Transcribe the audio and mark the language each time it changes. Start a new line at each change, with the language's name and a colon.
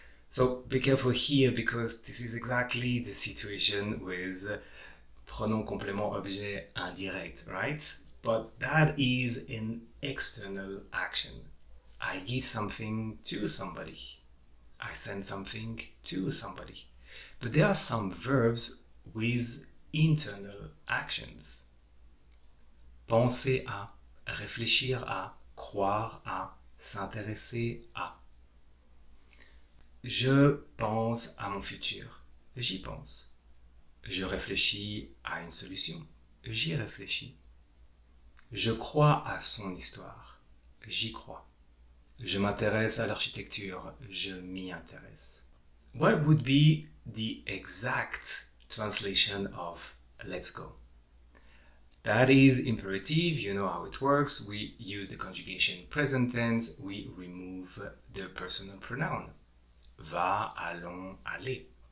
English: So be careful here, because this is exactly the situation with pronom complément objet indirect, right? But that is an external action. I give something to somebody. I send something to somebody. But there are some verbs with internal actions.
French: Penser à, réfléchir à, croire à, s'intéresser à. Je pense à mon futur. J'y pense. Je réfléchis à une solution. J'y réfléchis. Je crois à son histoire. J'y crois. Je m'intéresse à l'architecture. Je m'y intéresse.
English: What would be the exact translation of let's go? That is imperative. You know how it works. We use the conjugation present tense. We remove the personal pronoun.
French: Va, allons, aller.